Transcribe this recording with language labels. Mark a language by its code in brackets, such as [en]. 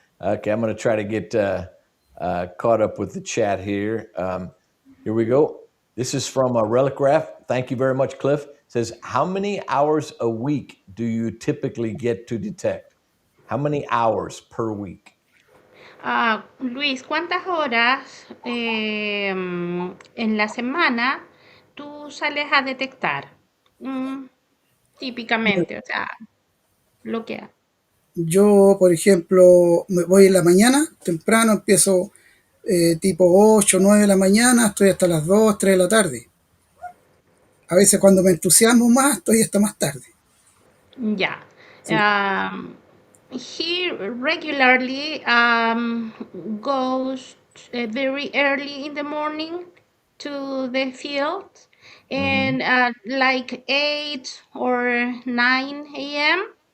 [en] Okay, I'm going to try to get caught up with the chat here. Here we go. This is from Relic Graph. Thank you very much, Cliff. Says, how many hours a week do you typically get to detect? How many hours per week? [es] Luis, ¿cuántas horas en la semana tú sales a detectar? Mm, típicamente, o sea, lo que... Yo, por ejemplo, me voy en la mañana, temprano, empiezo tipo 8 9 de la mañana, estoy hasta las 2 3 de la tarde. A veces cuando me entusiasmo más, estoy hasta más tarde. [en] Yeah. [es] Sí. [en] Um, he regularly goes very early in the morning to the field, Mm-hmm. and like 8 or 9 a.m.,